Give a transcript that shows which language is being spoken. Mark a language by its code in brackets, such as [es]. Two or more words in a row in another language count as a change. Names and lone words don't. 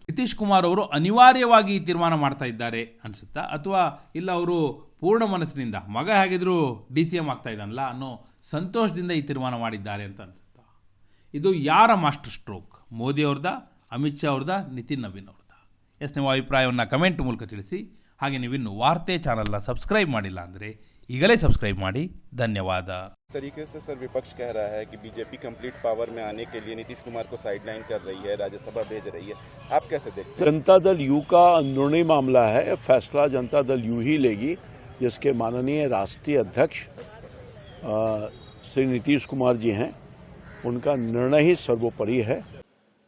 [kn] ನಿತೀಶ್ ಕುಮಾರ್ ಅವರು ಅನಿವಾರ್ಯವಾಗಿ ಈ ತೀರ್ಮಾನ ಮಾಡ್ತಾ ಇದ್ದಾರೆ ಅನಿಸುತ್ತಾ, ಅಥವಾ ಇಲ್ಲ ಅವರು ಪೂರ್ಣ ಮನಸ್ಸಿನಿಂದ ಮಗ ಹೇಗಿದ್ರು DCM ಆಗ್ತಾ ಇದ್ದಾನಲ್ಲ ಅನ್ನೋ ಸಂತೋಷದಿಂದ ಈ ತೀರ್ಮಾನ ಮಾಡಿದ್ದಾರೆ ಅಂತ ಅನಿಸುತ್ತಾ? ಇದು ಯಾರ [en] master stroke? [kn] ಮೋದಿ ಅವ್ರದ್ದ, ಅಮಿತ್ ಶಾ ಅವ್ರದ್ದ, ನಿತಿನ್ ನವೀನ್ ಅವ್ರದ್ದ? ಎಸ್, ನೀವು ಅಭಿಪ್ರಾಯವನ್ನು ಕಮೆಂಟ್ ಮೂಲಕ ತಿಳಿಸಿ. ಹಾಗೆ ನೀವಿನ್ನು ವಾರ್ತೆ ಚಾನಲ್ನ ಸಬ್ಸ್ಕ್ರೈಬ್ ಮಾಡಿಲ್ಲ ಅಂದರೆ ಈಗಲೇ ಸಬ್ಸ್ಕ್ರೈಬ್ ಮಾಡಿ. ಧನ್ಯವಾದ. [hi] तरीके से सर विपक्ष कह रहा है कि बीजेपी [en] complete power [hi] में आने के लिए नीतीश कुमार को साइडलाइन कर रही है, राज्यसभा भेज रही है, आप कैसे देखते हैं? जनता दल यू का अंदरूनी मामला है, फैसला जनता दल यू ही लेगी, जिसके माननीय राष्ट्रीय अध्यक्ष श्री नीतीश कुमार जी हैं, उनका निर्णय ही सर्वोपरि है।